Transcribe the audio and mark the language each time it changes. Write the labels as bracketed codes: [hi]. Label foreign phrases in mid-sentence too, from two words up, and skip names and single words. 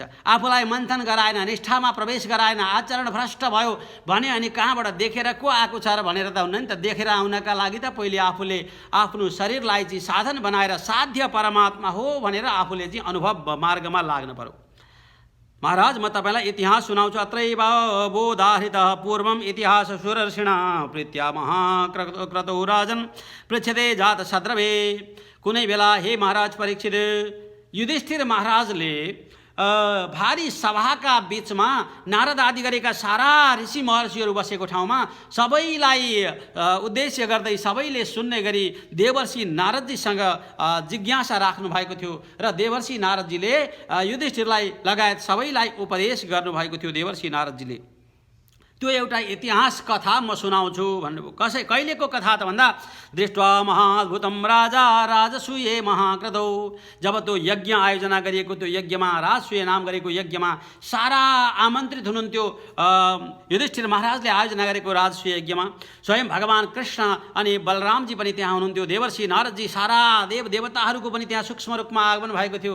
[ne] आफूलाई मन्थन गराएन, निष्ठामा प्रवेश गराएन, आचरण भ्रष्ट भयो भने अनि कहाँबाट देखेर को आएको छ र भनेर त हुन्न नि त। देखेर आउनका लागि त पहिले आफूले आफ्नो शरीरलाई चाहिँ साधन बनाएर साध्य परमात्मा हो भनेर आफूले चाहिँ अनुभव मार्गमा लाग्न पर्यो। महाराज म तपाईँलाई इतिहास सुनाउँछु। [sa] अत्रैव बोधाहृतः पूर्वम् इतिहास सुरर्षिणा प्रीत्या महाक्रतौ राजन् पृच्छते जात शत्रवे। [ne] कुनै बेला हे महाराज परीक्षित, युधिष्ठिर महाराजले भारी सभाका बीचमा नारद आदि गरेका सारा ऋषि महर्षिहरू बसेको ठाउँमा सबैलाई उद्देश्य गर्दै सबैले सुन्ने गरी देवर्षि नारदजीसँग जिज्ञासा राख्नु भएको थियो र देवर्षि नारदजीले युधिष्ठिरलाई लगायत सबैलाई उपदेश गर्नुभएको थियो। देवर्षि नारदजीले त्यो एउटा इतिहास कथा म सुनाउँछु भन्नुभयो। कहिलेको कथा त भन्दा [sa] दृष्ट्वा महाद्भुतम राजा राजसूये महाक्रतौ। [ne] जब त्यो यज्ञ आयोजना गरिएको त्यो यज्ञमा, राजसूय नाम गरेको यज्ञमा सारा आमन्त्रित हुनुहुन्थ्यो। युधिष्ठिर महाराजले आयोजना गरेको राजसूय यज्ञमा स्वयं भगवान कृष्ण अनि बलरामजी पनि त्यहाँ हुनुहुन्थ्यो। देवर्षि नारदजी सारा देव देवताहरूको पनि त्यहाँ सूक्ष्म रूपमा आगमन भएको थियो।